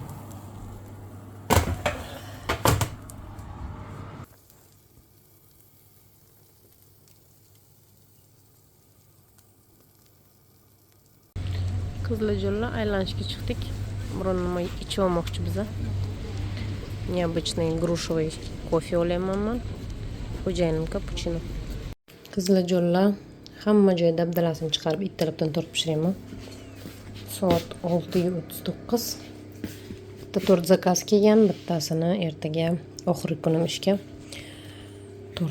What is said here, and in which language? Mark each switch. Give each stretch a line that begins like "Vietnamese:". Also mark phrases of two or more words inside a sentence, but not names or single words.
Uzbek: Qizlar jo'lla, aylanishga chiqdik. Biron nima ichib olmoqchi biza.
Russian: Необычный грушевый кофе
Uzbek: olyapman men. Xo'jayinim cappuccino. Qizlar jo'lla, hamma joy dabdalasini chiqarib ittalabdan tortib pishiraman. Soat 6:39. Bitta tort zakaz kelgan, bittasini ertaga oxirgi kunim ishga tort qo'yaman.